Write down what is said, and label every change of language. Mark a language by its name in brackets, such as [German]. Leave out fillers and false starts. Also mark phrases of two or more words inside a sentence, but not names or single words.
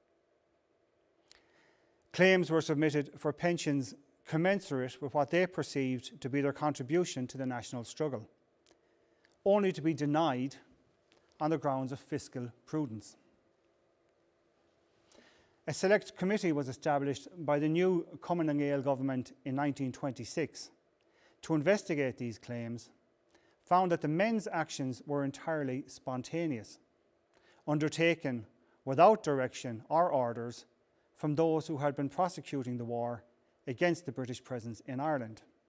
[English] Claims were submitted for pensions commensurate with what they perceived to be their contribution to the national struggle, only to be denied on the grounds of fiscal prudence. A select committee was established by the new Cumann na nGaedheal government in 1926 to investigate these claims, found that the men's actions were entirely spontaneous, undertaken without direction or orders from those who had been prosecuting the war against the British presence in Ireland.